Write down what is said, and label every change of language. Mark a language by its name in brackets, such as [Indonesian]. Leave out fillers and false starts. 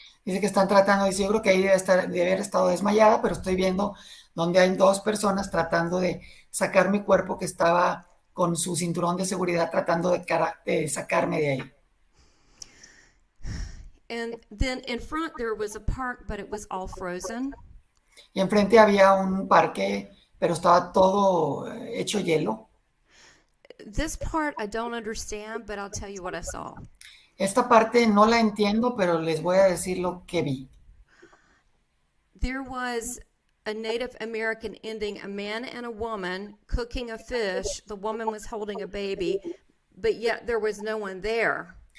[Spanish] Dice que están tratando, dice, yo creo que ahí debe haber estado desmayada, pero estoy viendo donde hay dos personas tratando de sacar mi cuerpo que estaba con su cinturón de seguridad tratando de sacarme de ahí. [English] And then in front there was a park, but it was all frozen. [Spanish] Y enfrente había un parque, pero estaba todo hecho hielo. [English] This part I don't understand, but I'll tell you what I saw. [Spanish] Esta parte no la entiendo, pero les voy a decir lo que vi. [English] There was a Native American ending, a man and a woman cooking a fish. The woman was holding a baby, but yet there was no one there.